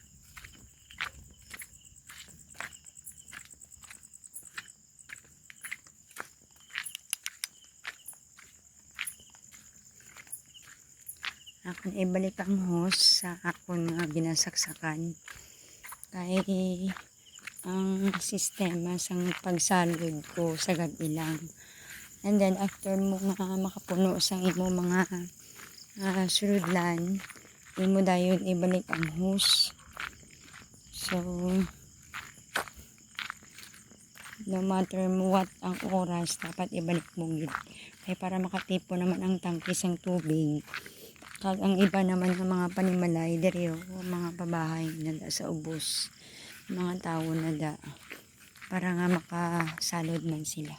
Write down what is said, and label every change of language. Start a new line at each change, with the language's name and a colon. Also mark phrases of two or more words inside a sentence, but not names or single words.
Hiligaynon: Akong ibalik ang host sa akong mga ginasaksakan. Kay ang sistema sang pagsalod ko sa gabi lang. And then after mo nga makapuno sang imo mga surudlan, imo dayon ibalik ang host. So
English: no matter what
Hiligaynon: ang oras, dapat ibalik mo gid. Kay para makatipo naman ang tangke sang tubig. Kag ang iba naman ng mga panimalay diri mga pabahay na sa ubos, mga tao na para nga makasalod man sila.